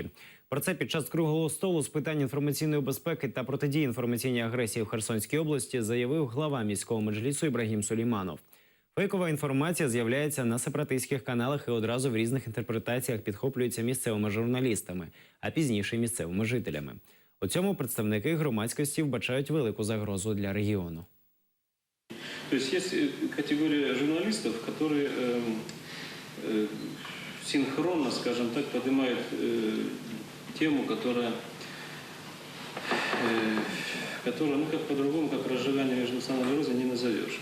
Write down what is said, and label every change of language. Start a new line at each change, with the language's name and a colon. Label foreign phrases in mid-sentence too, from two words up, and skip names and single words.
Ukrainian: Про це під час круглого столу з питань інформаційної безпеки та протидії інформаційній агресії в Херсонській області заявив глава міського меджлісу Ібрагім Сулейманов. Фейкова інформація з'являється на сепаратистських каналах і одразу в різних інтерпретаціях підхоплюється місцевими журналістами, а пізніше – місцевими жителями. У цьому представники громадськості вбачають велику загрозу для регіону.
Russian: То есть есть категория журналистов, которые синхронно, скажем так, поднимают тему, которая как по-другому, как разжигание межнациональной розы не назовешь.